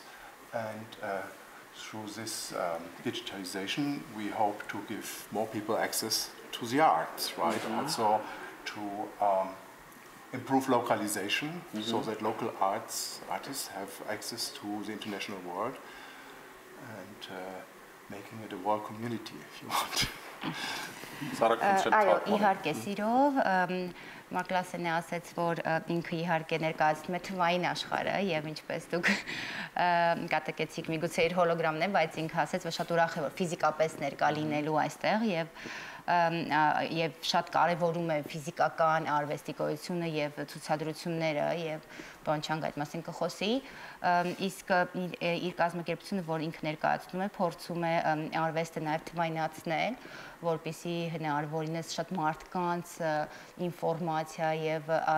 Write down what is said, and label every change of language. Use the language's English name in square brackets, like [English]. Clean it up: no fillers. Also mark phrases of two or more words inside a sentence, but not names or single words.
[English] And through this digitalization, we hope to give more people access to the arts, right? Also to improve localization so that local artists have access to the international world and making it a world community, if you want. [Armenian] Այո, իհարկե, սիրով, Մարեկ Կլաասենը ասաց, որ ինքը իհարկե ներկայացնում է թվային աշխարհը եւ ինչպես դուք կատակեցիք միգուցե իր հոլոգրամն է, բայց ինքը ասաց, որ շատ ուրախ է, որ ֆիզիկապես ներկա լինելու այստեղ եւ շատ կարեւորում է ֆիզիկական արվեստի գոյությունը եւ ցուցադրությունները եւ պարոն Չանգ այդ մասին կխոսի, իսկ իր կազմակերպությունը, որ ինքը ներկայացնում է, փորձում է արվեստը նաեւ թվայնացնել, որպեսզի հնարավորինս շատ մարդկանց ինֆորմացիա եւ